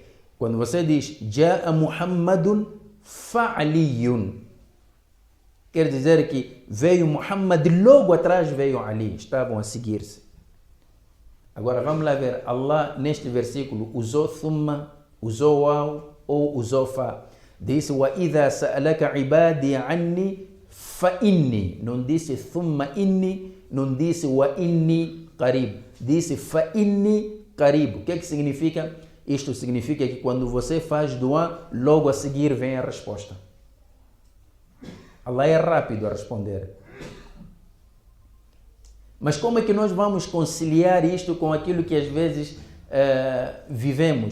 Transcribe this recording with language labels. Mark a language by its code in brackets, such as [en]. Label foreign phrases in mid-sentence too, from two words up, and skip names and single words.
[pt] Quando você diz [ar] جاء محمد فعلي, [pt] quer dizer que veio Muhammad, logo atrás veio Ali, estavam a seguir-se. Agora vamos lá ver, Allah neste versículo usou thumma, usou au ou usou fa. Disse: [ar] وَإِذَا سَأَلَكَ عِبَادِي عَنِّي فَإِنِّي. [pt] Não disse [ar] ثم إني, [pt] não disse [ar] وإني قريب. [pt] Disse [ar] فإني قريب. [pt] O que é que significa? Isto significa que quando você faz dua, logo a seguir vem a resposta. Allah é rápido a responder. Mas como é que nós vamos conciliar isto com aquilo que às vezes vivemos?